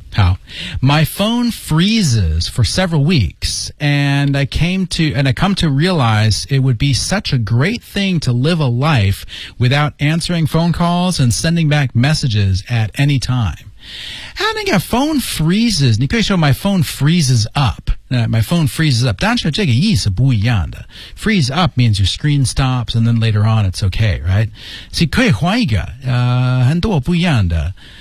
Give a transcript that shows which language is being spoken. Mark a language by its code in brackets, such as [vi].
[en] 好 ，My phone freezes for several weeks, and I come to realize it would be such a great thing to live a life without answering phone calls and sending back messages at any time. And I got phone freezes. [zh] 你可以说 [en] my phone freezes up. My phone freezes up. [zh] 但是这个意思不一样的。 [en] Freeze up means your screen stops and then later on it's okay, right? [zh] 所以可以换一个、很多不一样的。